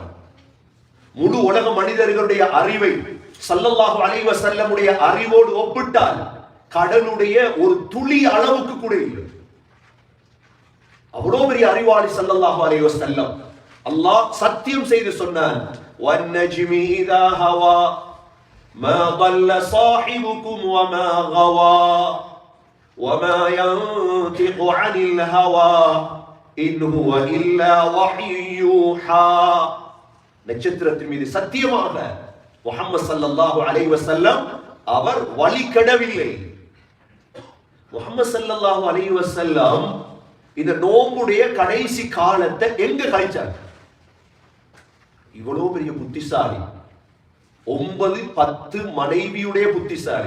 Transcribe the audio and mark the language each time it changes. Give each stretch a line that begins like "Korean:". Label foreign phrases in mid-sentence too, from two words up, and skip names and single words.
Tamil: முழு உலக மனிதர்களுடைய அறிவை
Arabic: صلى الله عليه وسلم
Tamil: அறிவோடு ஒப்பிட்டால் கடலுடைய ஒரு துளி அளவுக்கு கூட இல்லை. அவ்வளவு பெரிய அறிவாளி
Arabic: صلى الله عليه وسلم.
Tamil: அல்லாஹ் சத்தியம் செய்து சொன்னான்,
Arabic: والنجم إذا هوى ما ضل صاحبكم وما غوى وما ينطق عن الهوى إن هو إلا وحي يوحى.
Tamil: நட்சத்திரத்தின் மீது சத்தியமாக முஹம்மது
Arabic: صلى الله عليه وسلم
Tamil: அவர் வழிகடவில்லை. முஹம்மது
Arabic: صلى الله عليه وسلم
Tamil: இந்த நோம்புடைய கடைசி காலத்தை எங்க கழிச்சாங்க? இவ்வளவு பெரிய புத்திசாலி, 9-10 மனைவியுடைய புத்திசாலி.